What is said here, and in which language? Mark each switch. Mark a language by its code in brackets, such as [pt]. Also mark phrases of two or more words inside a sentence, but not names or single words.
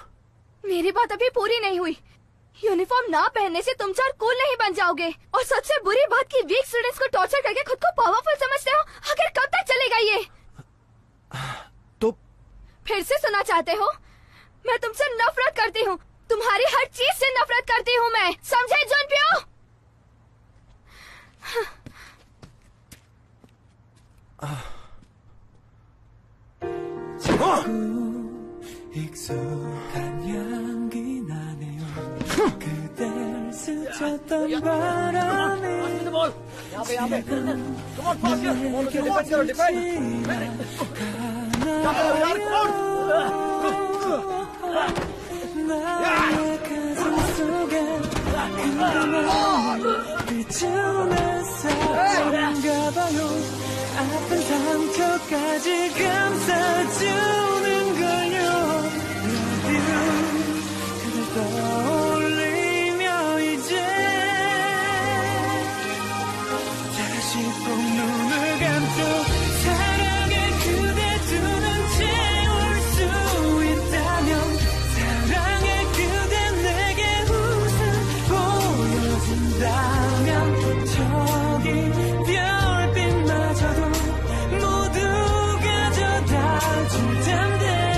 [hi] मेरी बात अभी पूरी नहीं हुई। यूनिफॉर्म ना पहनने से तुम चार कूल नहीं बन जाओगे। और सबसे बुरी बात कि [en] weak students [hi] को टॉर्चर करके खुद को पावरफुल समझते हो। आखिर कब तक चलेगा ये? तो फिर से सुना चाहते हो? मैं तुमसे नफरत करती हूँ, तुम्हारी हर चीज से नफरत करती हूँ मैं, समझे जुन प्यो? [ko] 익숙한 향기 나네요. 그댈 스쳤던 바람에 나의 가슴 속에 비추는 사랑인가 봐요. 아픈 상처까지 감싸주는 걸요. [en] Love you. [ko] 그댈 떠올리며 이제 다시 꼭 눈을 감죠. 사랑의 그대 두 눈 채울 수 있다면, 사랑의 그대 내게 웃음 보여준다면, 저기 별빛마저도 모두 가져다 줄 텐데.